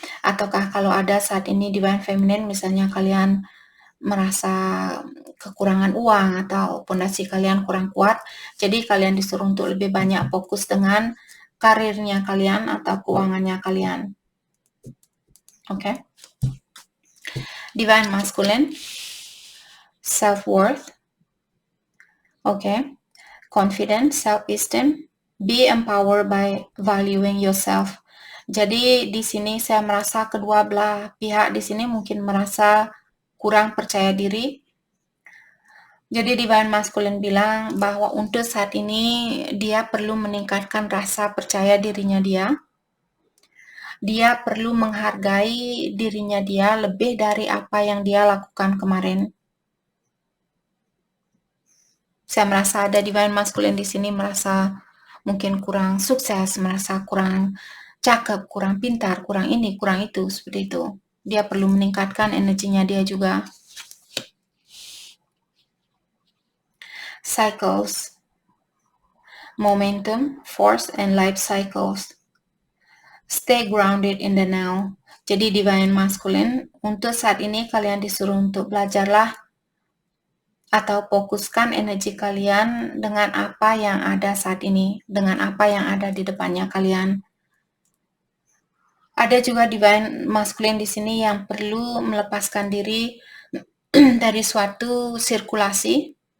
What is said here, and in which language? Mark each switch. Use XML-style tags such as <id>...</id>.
<id>Ataukah kalau ada saat ini divine feminine misalnya kalian merasa kekurangan uang atau pondasi kalian kurang kuat, jadi kalian disuruh untuk lebih banyak fokus dengan karirnya kalian atau keuangannya kalian. Oke?</id> <en>Divine masculine, self-worth, confidence, self-esteem, be empowered by valuing yourself.</en> <id>Jadi di sini saya merasa kedua belah pihak di sini mungkin merasa kurang percaya diri. Jadi divine masculine bilang bahwa untuk saat ini dia perlu meningkatkan rasa percaya dirinya dia. Dia perlu menghargai dirinya dia lebih dari apa yang dia lakukan kemarin. Saya merasa ada divine masculine di sini merasa mungkin kurang sukses, merasa kurang cakep, kurang pintar, kurang ini, kurang itu, seperti itu. Dia perlu meningkatkan energinya dia juga.</id> <en>Cycles, momentum, force, and life cycles. Stay grounded in the now.</en> <id>Jadi divine masculine, untuk saat ini kalian disuruh untuk belajarlah atau fokuskan energi kalian dengan apa yang ada saat ini, dengan apa yang ada di depannya kalian. Ada juga divine masculine di sini yang perlu melepaskan diri dari suatu sirkulasi.</id>